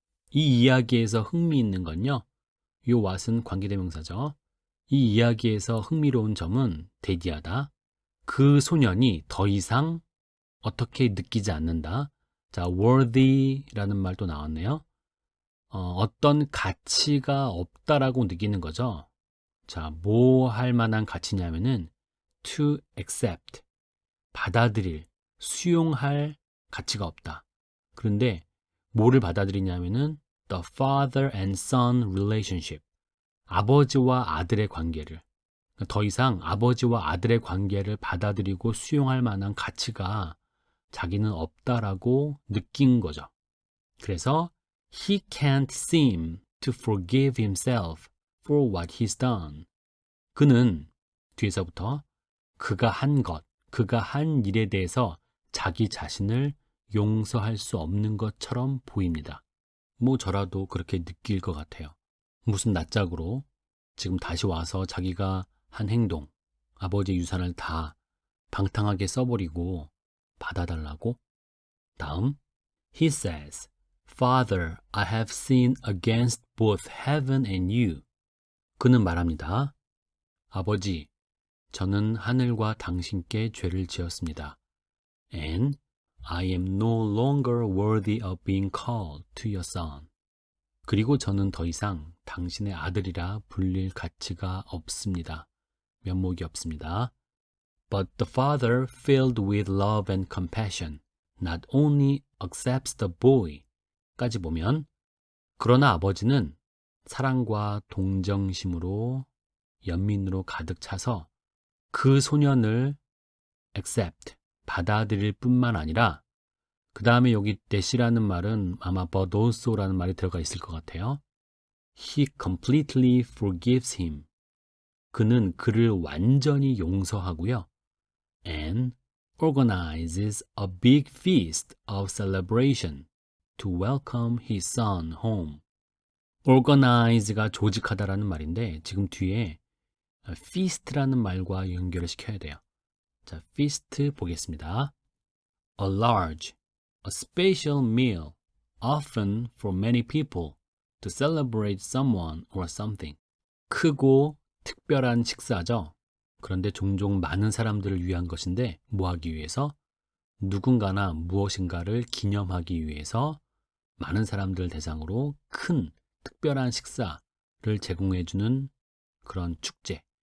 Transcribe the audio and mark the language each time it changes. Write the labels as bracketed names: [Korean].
[Korean] 이 이야기에서 흥미있는 건요. 이 what은 관계대명사죠. 이 이야기에서 흥미로운 점은 대디하다. 그 소년이 더 이상 어떻게 느끼지 않는다. 자, worthy라는 말도 나왔네요. 어떤 가치가 없다라고 느끼는 거죠. 자, 뭐 할 만한 가치냐면은 [English] to accept, [Korean] 받아들일, 수용할 가치가 없다. 그런데 뭐를 받아들이냐면은 [English] the father and son relationship, [Korean] 아버지와 아들의 관계를, 더 이상 아버지와 아들의 관계를 받아들이고 수용할 만한 가치가 자기는 없다라고 느낀 거죠. 그래서 [English] he can't seem to forgive himself for what he's done. [Korean] 그는 뒤에서부터 그가 한 것, 그가 한 일에 대해서 자기 자신을 용서할 수 없는 것처럼 보입니다. 뭐 저라도 그렇게 느낄 것 같아요. 무슨 낯짝으로 지금 다시 와서 자기가 한 행동, 아버지의 유산을 다 방탕하게 써버리고 받아달라고? [English] 다음, he says, Father, I have sinned against both heaven and you. [Korean] 그는 말합니다. 아버지, 저는 하늘과 당신께 죄를 지었습니다. [English] And I am no longer worthy of being called to your son. [Korean] 그리고 저는 더 이상 당신의 아들이라 불릴 가치가 없습니다. 면목이 없습니다. [English] But the father, filled with love and compassion, not only accepts the boy, [Korean] 까지 보면, 그러나 아버지는 사랑과 동정심으로 연민으로 가득 차서 그 소년을 accept, 받아들일 뿐만 아니라, 그 다음에 여기 that이라는 말은 아마 [English] but also [Korean] 라는 말이 들어가 있을 것 같아요. [English] He completely forgives him. [Korean] 그는 그를 완전히 용서하고요. [English] And organizes a big feast of celebration to welcome his son home. [Korean] organize가 조직하다라는 말인데 지금 뒤에 feast라는 말과 연결을 시켜야 돼요. 자, feast 보겠습니다. [English] A large, a special meal, often for many people, to celebrate someone or something. [Korean] 크고 특별한 식사죠. 그런데 종종 많은 사람들을 위한 것인데 뭐 하기 위해서? 누군가나 무엇인가를 기념하기 위해서 많은 사람들 대상으로 큰 특별한 식사를 제공해주는 그런 축제.